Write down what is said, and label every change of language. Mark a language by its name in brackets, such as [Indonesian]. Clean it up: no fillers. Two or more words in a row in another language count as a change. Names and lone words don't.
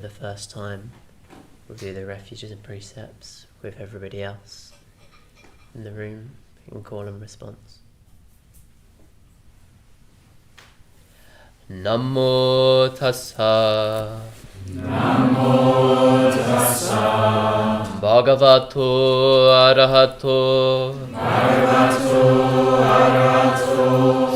[English] the first time, will do the Refuges and Precepts with everybody else in the room. You can call and response. [Pali] Namo tassa. Namo tassa. Bhagavato arahato. Bhagavato arahato.